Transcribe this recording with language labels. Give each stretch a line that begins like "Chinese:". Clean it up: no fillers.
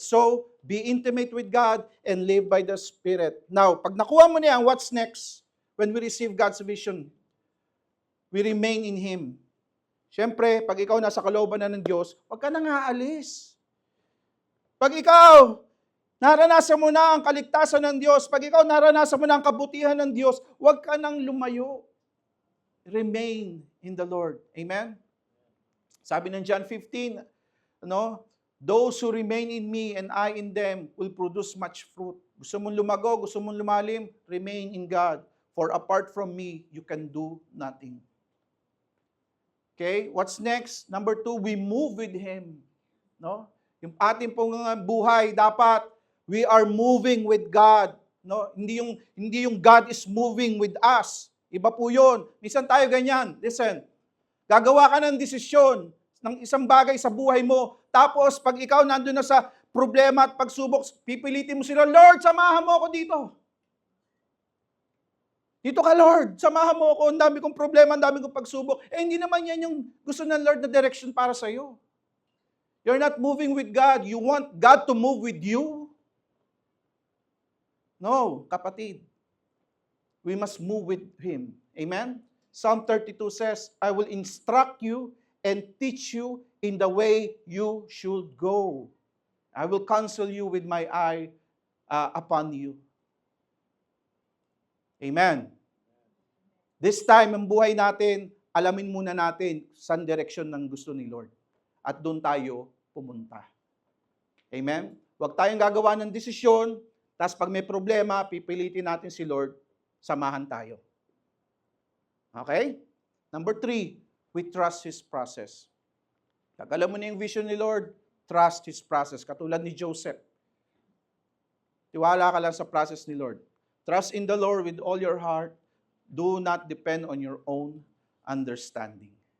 English: So, be intimate with God and live by the Spirit. Now,
Filipino: pag nakuha mo niyan,
English: what's next? When we receive God's vision, we remain in Him.
Filipino: Siyempre, pag ikaw nasa kalooban na ng Diyos, huwag ka nang aalis. Pag ikaw, naranasan mo na ang kaligtasan ng Diyos, pag ikaw naranasan mo na ang kabutihan ng Diyos, huwag ka nang lumayo.
English: Remain in the Lord. Amen?
Filipino: Sabi ng
English: John 15, Those who remain in me and I in them will produce much fruit.
Filipino: Gusto mong lumago, gusto mong lumalim,
English: remain in God. For apart from me, you can do nothing. Okay, what's next? Number 2, we move with Him. No?
Filipino: Yung ating pong buhay, dapat
English: we are moving with God. No?
Filipino: Hindi yung
English: God is moving with us.
Filipino: Iba po yun. Minsan tayo ganyan. Listen, gagawa ka ng desisyon ng isang bagay sa buhay mo. Tapos, pag ikaw nandun na sa problema at pagsubok, pipilitin mo sila, Lord, samahan mo ako dito. Dito ka, Lord, samahan mo ako. Ang dami kong problema, ang dami kong pagsubok. Hindi naman yan yung gusto ng Lord na direction para sa'yo.
English: You're not moving with God. You want God to move with you? No, kapatid. We must move with Him. Amen? Psalm 32 says, I will instruct you and teach you in the way you should go. I will counsel you with my eye upon you. Amen. This time,
Filipino: ang buhay natin, alamin muna natin saan direksyon ng gusto ni Lord. At doon tayo pumunta. Amen? Huwag tayong gagawa ng desisyon, tapos pag may problema, pipilitin natin si Lord, samahan tayo. Okay?
English: Number 3, we trust His process.
Filipino: Pag alam mo na yung vision ni Lord,
English: trust His process.
Filipino: Katulad ni Joseph. Tiwala ka lang sa process ni Lord.
English: Trust in the Lord with all your heart. Do not depend on your own understanding.